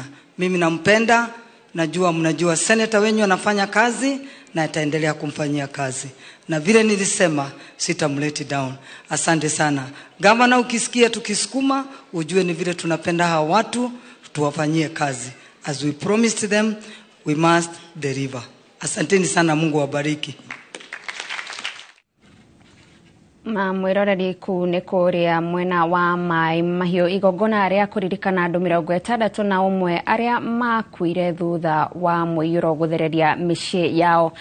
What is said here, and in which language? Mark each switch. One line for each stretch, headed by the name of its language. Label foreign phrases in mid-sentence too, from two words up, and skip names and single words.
Swahili: Mimi nampenda, najua mnajua senator wenyu anafanya kazi na ataendelea kumfanyia kazi. Na vile nilisema sitamleti down. Asante sana. Gavana, ukisikia tukisukuma, ujue ni vile tunapenda hawa watu, tuwafanyie kazi.
English: As we promised them, we must deliver.
Swahili: Asanteni sana, Mungu awabariki.
Kikuyu: Mwiroreri ku ni kuria mwena wa Mai Mahiu. Igogona ria kuririkana andu 61 aria makuire thutha wa muiyuro guthereria micii yao.